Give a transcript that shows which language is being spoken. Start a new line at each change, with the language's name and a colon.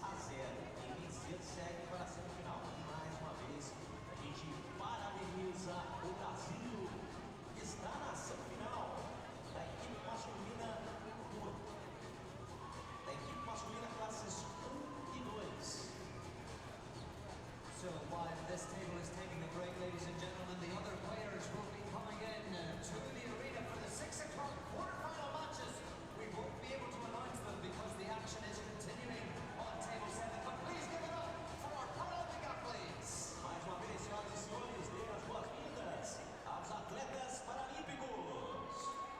Portuguese: Quem vencer segue para a semifinal. E mais uma vez, a gente parabeniza o Brasil, que está na semifinal da equipe masculina classes 1 e 2.
English: So while this table is taking a break, ladies and gentlemen, the other players will be coming in to the arena for the 6 o'clock quarterfinal matches. We won't be able to announce them because the action is continuing on table 7. But please give it up for our Paralympic athletes.
Portuguese: Mais uma vez, senhoras e senhores, dê as boas-vindas aos atletas paralímpicos.